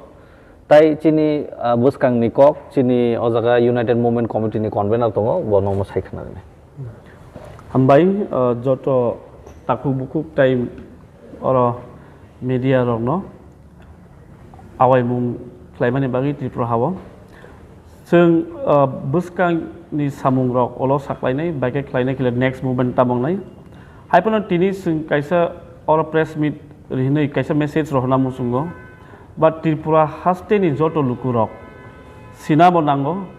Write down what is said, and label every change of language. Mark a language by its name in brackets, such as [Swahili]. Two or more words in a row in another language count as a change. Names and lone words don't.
[Kok Borok] Tai cini buskang nikok cini ojaga United Movement Committee ni convener tongo bono mo sai khana ne. Hambai joto takuk bukuk time oro media rok no awai mung klaimani bagi Tripura hawo जों बुस्कांनि सामुं रक अल साख्लायनाय बाइके ख्लायनाय खिले [English] next movement [Kok Borok] तामंनाय हाइपनो तिनि जों कायसा अर [English] press meet [Kok Borok] रिहनै कायसा मेसेज रहना मुसुंगो बा त्रिपुरा हास्टेनि जतो लुकु रक सिनाबो नांगो